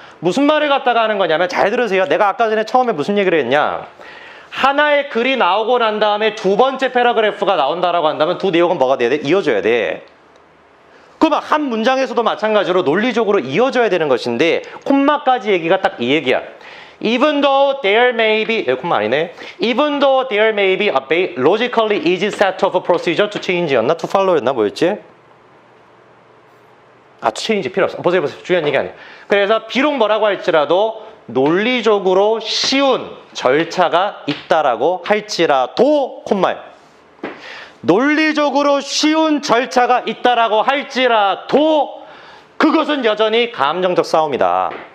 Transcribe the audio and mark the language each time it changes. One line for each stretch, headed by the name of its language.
Korean: 무슨 말을 갖다가 하는 거냐면 잘 들으세요. 내가 아까 전에 처음에 무슨 얘기를 했냐? 하나의 글이 나오고 난 다음에 두 번째 패러그래프가 나온다라고 한다면 두 내용은 뭐가 돼야 돼? 이어져야 돼. 그러면 한 문장에서도 마찬가지로 논리적으로 이어져야 되는 것인데 콤마까지 얘기가 딱 이 얘기야.
English: Even though there may be, 콤마 아니네. Even though there may be a logically easy set of procedure to change였나? To follow였나?
Korean: 뭐였지? to change 필요 없어. 보세요. 중요한 얘기 아니에요. 그래서 비록 뭐라고 할지라도 논리적으로 쉬운 절차가 있다라고 할지라도 콤마예요. 논리적으로 쉬운 절차가 있다라고 할지라도 그것은 여전히 감정적 싸움이다.